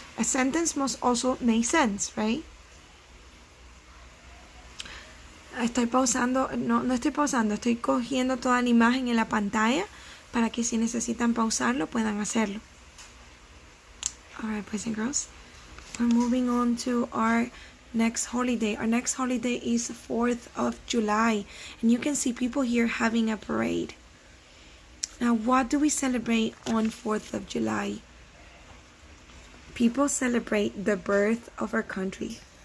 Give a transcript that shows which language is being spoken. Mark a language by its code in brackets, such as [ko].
[en] A sentence must also make sense, right? [es] Estoy pausando, no estoy pausando, estoy cogiendo toda la imagen en la pantalla para que si necesitan pausarlo puedan hacerlo. [en] Alright, boys and girls, we're moving on to our next holiday. Our next holiday is 4th of July. And you can see people here having a parade. Now, what do we celebrate on 4th of July? People celebrate the birth of our country.